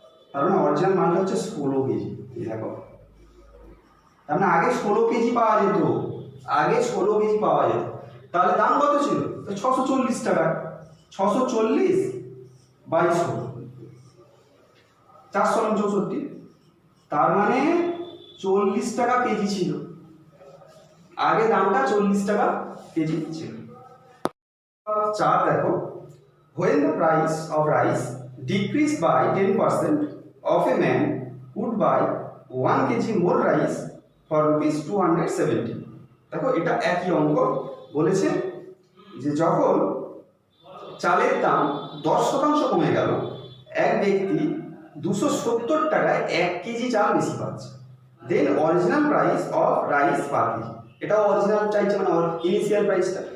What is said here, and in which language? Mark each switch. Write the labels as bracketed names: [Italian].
[Bangla] তার মানে অরিজিনাল মালটা হচ্ছে 16 কেজি। এই দেখো, তার মানে আগে 16 কেজি পাওয়া যেত, আগে 16 কেজি পাওয়া যেত। তাহলে দাম কত ছিল? 640 টাকা। 640 বাই 16, 464। তার মানে 40 টাকা কেজি ছিল, আগে দামটা 40 টাকা কেজি ছিল। [English] 4 দেখো, when the price of rice decreased by 10%, of a man would buy 1 kg more rice for rupees 270। [Bangla] দেখো এটা একই অঙ্ক বলেছে যে যখন চালের দাম 10% কমে গেল, এক ব্যক্তি 270 টাকায় 1 কেজি চাল বেশি পাচ্ছে। [English] then original price of rice per kg, [Bangla] এটাও অরিজিনাল চাইছে, মানে ইনিশিয়াল প্রাইসটা।